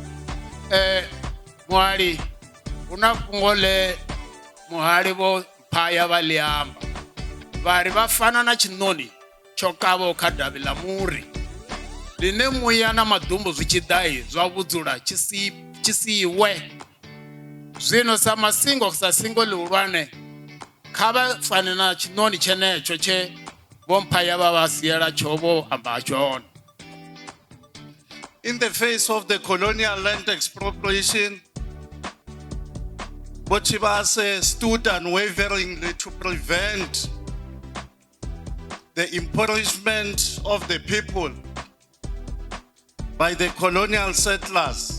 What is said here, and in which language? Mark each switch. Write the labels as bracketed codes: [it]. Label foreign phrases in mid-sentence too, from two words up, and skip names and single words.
[ve] Muhali hu na fhungo ḽe muhali Vho Mphaya vha ḽi amba vha ri vha fana na tshiṋoni tsho kavhaho kha davhi ḽa muri ḽine muya na maḓumbu zwi tshi ḓa zwa vhudzula tshi siwe. Zwino sa masingo sa singo ḽihulwane kha vha fane na tshiṋoni tshenetsho tshe Vho Mphaya vha vha siela tsho vho amba tshone. [en] In the face of the colonial land expropriation, Vho Tshivhase stood unwaveringly to prevent the impoverishment of the people by the colonial settlers.